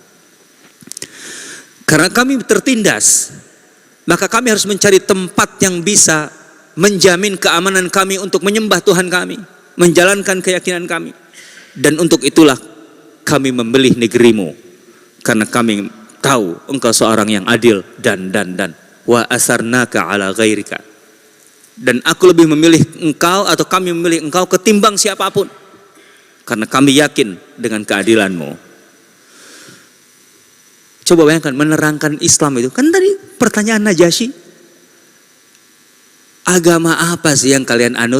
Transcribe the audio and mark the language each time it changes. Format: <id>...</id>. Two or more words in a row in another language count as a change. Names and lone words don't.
<id>Karena kami tertindas, maka kami harus mencari tempat yang bisa menjamin keamanan kami untuk menyembah Tuhan kami, menjalankan keyakinan kami. Dan untuk itulah kami membeli negerimu, karena kami tahu engkau seorang yang adil dan</id> <ar>وآثرناك على غيرك,</ar> <id>dan aku lebih memilih engkau, atau kami memilih engkau ketimbang siapapun, karena kami yakin dengan keadilanmu. Coba bayangkan menerangkan Islam itu. Kan tadi pertanyaan Najasyi, agama apa sih yang kalian anut?</id>